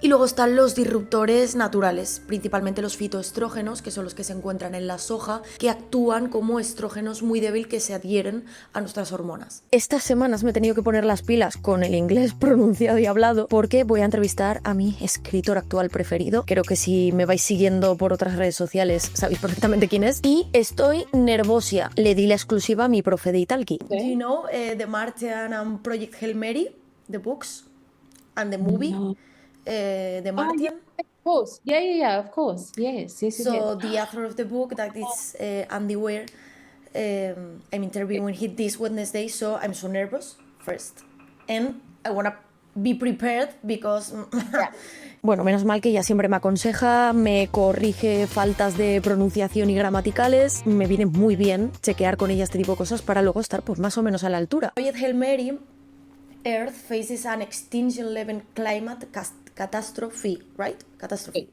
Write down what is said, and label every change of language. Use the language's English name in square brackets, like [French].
[Spanish] Y luego están los disruptores naturales, principalmente los fitoestrógenos, que son los que se encuentran en la soja, que actúan como estrógenos muy débiles que se adhieren a nuestras hormonas. Estas semanas me he tenido que poner las pilas con el inglés pronunciado y hablado porque voy a entrevistar a mi escritor actual preferido. Creo que si me vais siguiendo por otras redes sociales sabéis perfectamente quién es. Y estoy nervosia. Le di la exclusiva a mi profe de Italki. [English] Do you know The Martian and Project Hail Mary? The books? And the movie, No. The Martian. Of course. Yeah, of course. Yes. So the author of the book, that is Andy Weir, I'm interviewing him this Wednesday, so I'm so nervous first. And I want to be prepared because... [Spanish] Bueno, menos mal que ella siempre me aconseja, me corrige faltas de pronunciación y gramaticales. Me viene muy bien chequear con ella este tipo de cosas para luego estar pues más o menos a la altura. [English] Project Hail Mary, Earth faces an extinction-level climate catastrophe, right? Catastrophe.